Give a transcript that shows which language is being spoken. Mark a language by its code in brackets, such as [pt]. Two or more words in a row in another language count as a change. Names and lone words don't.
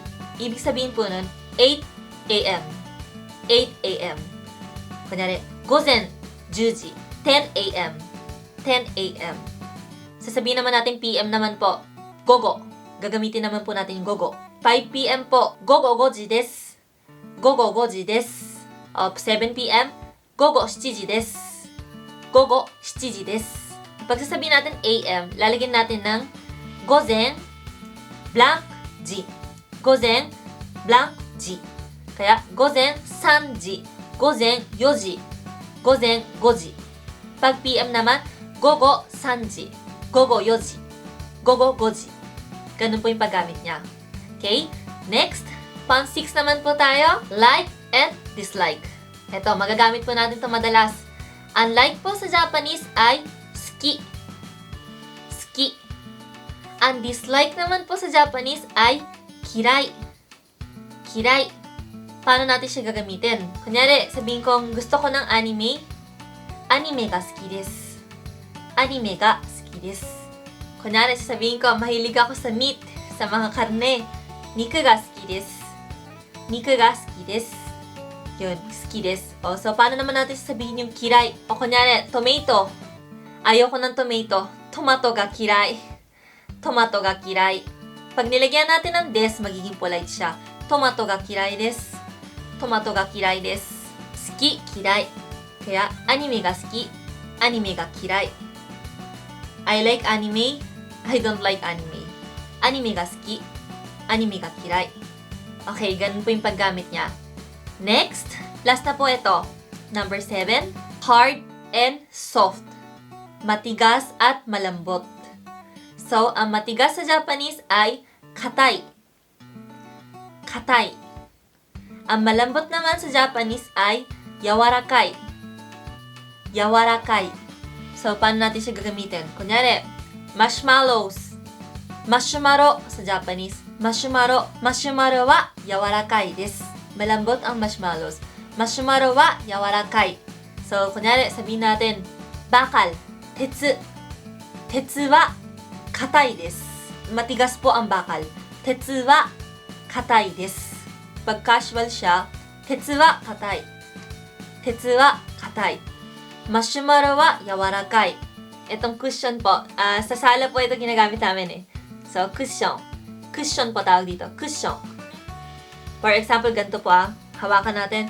[tl] Ibig sabihin po nun, 8 AM. 8 AM. Kunyari, [ja] 午前10時. 10 AM. [tl] 10 AM. Sasabihin naman natin PM naman po, gogo. Gagamitin naman po natin yung gogo. 5 PM po, [ja] 午後5時です。午後5時です. [tl] 7 PM, [ja] 午後7時です。午後7時です. [tl] Pag sasabihin natin AM, lalagyan natin ng [ja] gozen blank ji. Gozen blank ji. Kaya, gozen 3 ji. 午前4時。午前5時. [tl] Pag PM naman, [ja] 午後3時. 午後4時。午後5時. [tl] Ganun po yung paggamit niya. Okay? Next, pang 6 naman po tayo. [en] Like and dislike. [tl] Ito, magagamit po natin ito madalas. Ang like po sa Japanese ay suki. Suki. Ang dislike naman po sa Japanese ay kirai. Kirai. Paano natin siya gagamitin? Kunyari, sabihin kong gusto ko ng anime. [ja] アニメが好きです. アニメが好きです. [tl] Kunyari, sabihin ko, mahilig ako sa meat, sa mga karne. [ja] 肉が好きです。肉が好きです. Yun, 好きです. [tl] O, so, paano naman natin sabihin yung kirai? O, kunyari, tomato. Ayoko ng tomato. [ja] トマトが嫌い。トマトが嫌い. [tl] Pag nilagyan natin ng des, magiging polite siya. [ja] トマトが嫌いです. トマトが嫌いです. 好き、嫌い. Kaya, アニメが好き。アニメが嫌い. [en] I like anime. I don't like anime. [ja] アニメが好き. アニメが嫌い. [tl] Okay, ganun po yung paggamit niya. Next, last na po ito. Number 7. [en] Hard and soft. [tl] Matigas at malambot. So, ang matigas sa Japanese ay katai. Katai. Ang malambot naman sa Japanese ay yawarakai. Yawarakai. So, paano natin siya gagamitin? Kunyari, marshmallows. Marshmallow sa Japanese. [ja] マシュマロ。マシュマロは柔らかいです. [tl] Malambot ang marshmallows. [ja] マシュマロは柔らかい. [tl] So, kunyari, sabihin natin, bakal. Tetsu. [ja] 鉄は硬いです. [tl] Matigas po ang bakal. [ja] 鉄は硬いです. [tl] Pag casual siya, [ja] 鉄は硬い。鉄は硬い. マシュマロは柔らかい. [tl] Itong cushion po, sa sala po ito ginagamit namin eh. So, cushion. Cushion po tawag dito. Cushion. [en] For example, [tl] ganito po hawakan natin.